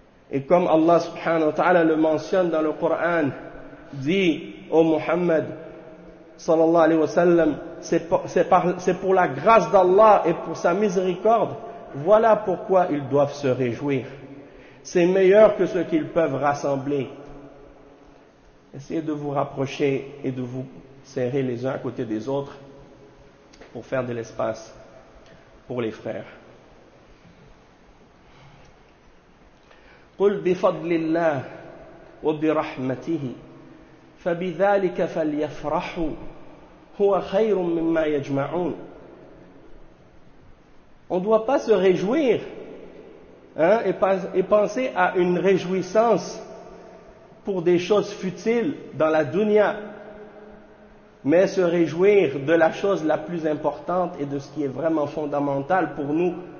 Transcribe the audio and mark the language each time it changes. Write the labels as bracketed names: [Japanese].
[French] Et comme Allah subhanahu wa ta'ala le mentionne dans le Coran, dit au Muhammad sallallahu alayhi wa sallam, c'est pour la grâce d'Allah et pour sa miséricorde, voilà pourquoi ils doivent se réjouir. C'est meilleur que ce qu'ils peuvent rassembler. Essayez de vous rapprocher et de vous serrer les uns à côté des autres pour faire de l'espace pour les frères. [Arabic] قل بفضل الله وبرحمته فبذلك فليفرحوا هو خير مما يجمعون. [French] On ne doit pas se réjouir, hein, et penser à une réjouissance pour des choses futiles dans la dunya, mais se réjouir de la chose la plus importante et de ce qui est vraiment fondamental pour nous,